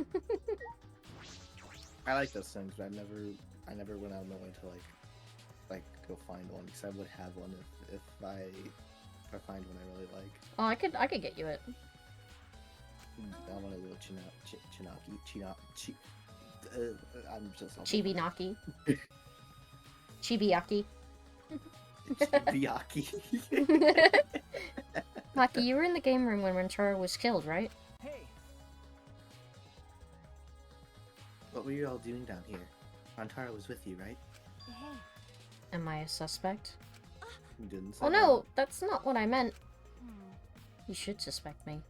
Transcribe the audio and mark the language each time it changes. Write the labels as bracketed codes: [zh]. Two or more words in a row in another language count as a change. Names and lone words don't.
[en] I like those things, but I never went out of my way to like go find one, because I would have one if I find one I really like. Oh, I could get you it. I want a little Chinaki. I'm just... Chibi-naki. Chibi-yaki. Chibi-yaki. Maki, you were in the game room when Rantaro was killed, right? Hey, What were you all doing down here? Rantaro was with you, right? Hey. Am I a suspect? You didn't say Oh no, that's not what I meant. Hmm. You should suspect me.